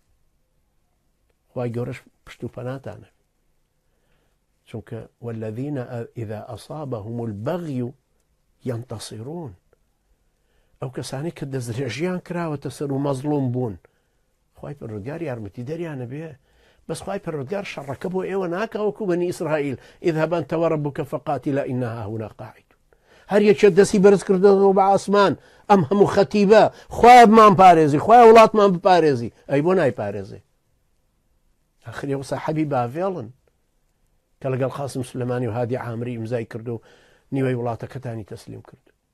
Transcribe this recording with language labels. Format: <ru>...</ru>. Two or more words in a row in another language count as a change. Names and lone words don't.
<ckb>خوای گەورەش پشت و پەناتانە، چونکە</ckb> <ar>والذین ئیذا ئەصابەهم البەغی ينتصرون،</ar> <ckb>ئەو کەسانی کە دەستدرێژیان کراوەتە سەر و مەزلوم بوون، خوای پەروەردگار یارمەتی دەریانە بێ. بس خوای پەروەردگار شەڕەکە بۆ ئێوە ناکا وەکو بەنی ئیسرائیل،</ckb> <ar>اذهب أنت وربك فقاتلا إنا هاهنا قاعدون.</ar> <ckb>هەر یەکێ دەستی بەرز کردەوە بە ئاسمان، ئەم هەموو خەتیبە خوای بمان پارێزی، خوای وڵاتمان بپارێزی، ئەی بۆ نایپارێزێ؟ ئاخر ئێوە ساحەبی باڤێڵن کە لەگەڵ قاسم سولەمانی و هادی عامری ئیمزای کرد و نیوەی وڵاتەکەتانی تەسلیم کرد.</ckb>